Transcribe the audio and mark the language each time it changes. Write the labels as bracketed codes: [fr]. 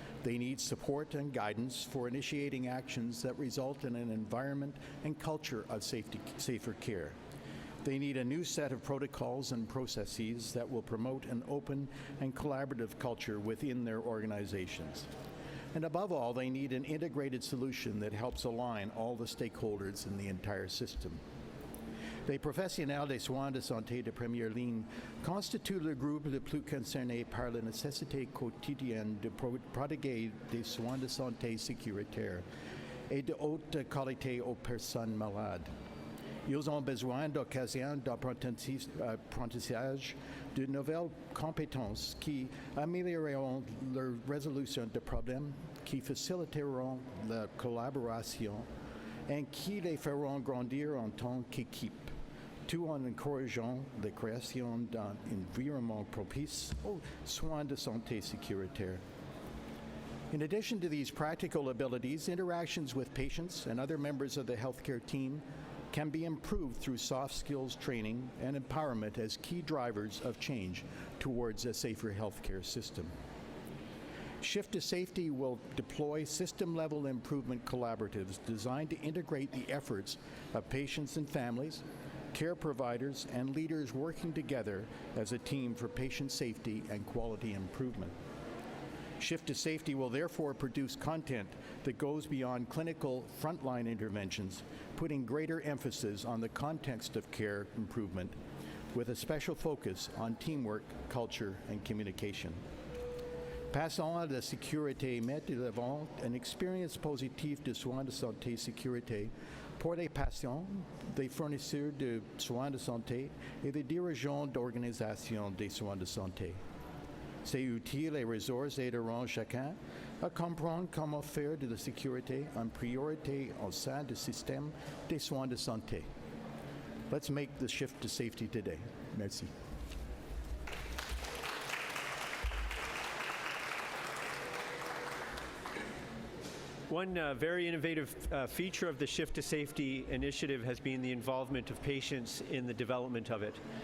[en] They need support and guidance for initiating actions that result in an environment and culture of safer care. They need a new set of protocols and processes that will promote an open and collaborative culture within their organizations. And above all, they need an integrated solution that helps align all the stakeholders in the entire system. [fr] Les professionnels des soins de santé de première ligne constituent le groupe le plus concerné par la nécessité quotidienne de prodiguer des soins de santé sécuritaires et de haute qualité aux personnes malades. Ils ont besoin d'occasions d'apprentissage, de nouvelles compétences qui amélioreront leur résolution de problèmes, qui faciliteront la collaboration et qui les feront grandir en tant qu'équipe, tout en encourageant la création d'un environnement propice aux soins de santé sécuritaire. [en] In addition to these practical abilities, interactions with patients and other members of the healthcare team can be improved through soft skills training and empowerment as key drivers of change towards a safer healthcare system. Shift to Safety will deploy system-level improvement collaboratives designed to integrate the efforts of patients and families, care providers, and leaders working together as a team for patient safety and quality improvement. Shift to Safety will therefore produce content that goes beyond clinical frontline interventions, putting greater emphasis on the context of care improvement with a special focus on teamwork, culture, and communication. [fr] Passons à la sécurité, met de l'avant une expérience positive de soins de santé sécurité pour les patients, les fournisseurs de soins de santé et les dirigeants d'organisations des soins de santé. C'est utile et ressources aideront chacun à comprendre comment faire de la sécurité une priorité au sein du système des soins de santé. [en] Let's make the shift to safety today. [fr] Merci. [en] One very innovative feature of the Shift to Safety initiative has been the involvement of patients in the development of it.